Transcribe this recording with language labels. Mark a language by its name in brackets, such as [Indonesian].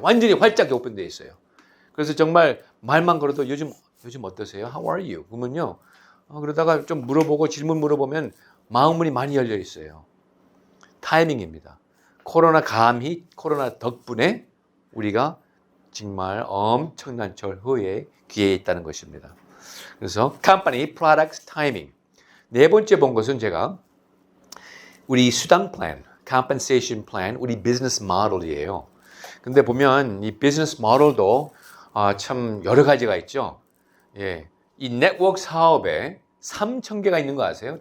[Korean] 완전히 활짝 오픈되어 있어요. 그래서 정말 말만 걸어도 요즘 어떠세요? [English] How are you? [Korean] 그러면요. 그러다가 좀 질문 물어보면 마음문이 많이 열려 있어요. 타이밍입니다. 코로나 덕분에 우리가 정말 엄청난 절호의 기회에 있다는 것입니다. 그래서 company, products, timing. 네 번째 본 것은 제가 우리 수당 플랜, compensation plan, 우리 비즈니스 모델이에요. 근데 보면 이 비즈니스 모델도 참 여러 가지가 있죠. 예, 이 네트워크 사업에 3,000개가 있는 거 아세요?